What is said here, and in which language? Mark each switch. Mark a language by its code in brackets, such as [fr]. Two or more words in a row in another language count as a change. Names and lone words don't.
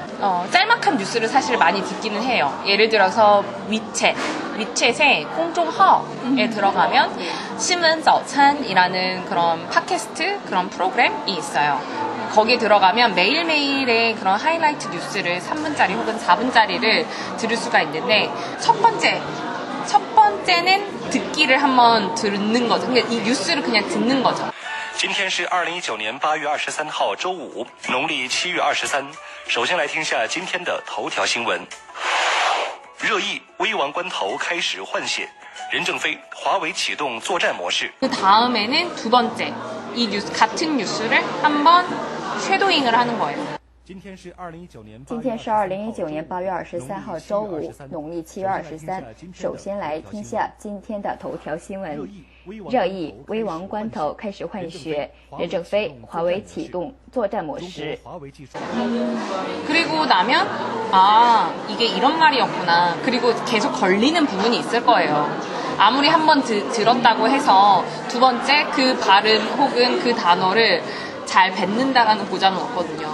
[ko] 짤막한 뉴스를 사실 많이 듣기는 해요. 예를 들어서 위챗에 공중허에 들어가면 신闻早餐이라는 그런 팟캐스트 그런 프로그램이 있어요. 거기에 들어가면 매일매일의 그런 하이라이트 뉴스를 3분짜리 혹은 4분짜리를 들을 수가 있는데 첫 번째는 듣기를 한번 듣는 거죠. 그러니까 이 뉴스를 그냥 듣는 거죠. [zh] 今天是2019年8月23号周五，农历7月23。首先来听下今天的头条新闻。热议：危亡关头开始换血，任正非，华为启动作战模式。 [ko] 그 다음에는 두 번째, 같은 뉴스를 한번 쉐도잉을 하는 거예요. [zh] 今天是2019年 8月23号周五，农历7月23。首先来听下今天的头条新闻。热议：危亡关头开始换血，任正非华为启动作战模式。 [ko] 그리고 나면 아 이게 이런 말이었구나. 그리고 계속 걸리는 부분이 있을 거예요. 아무리 한 번 들었다고 해서 두 번째 그 발음 혹은 그 단어를 잘 뱉는다라는 보장은 없거든요.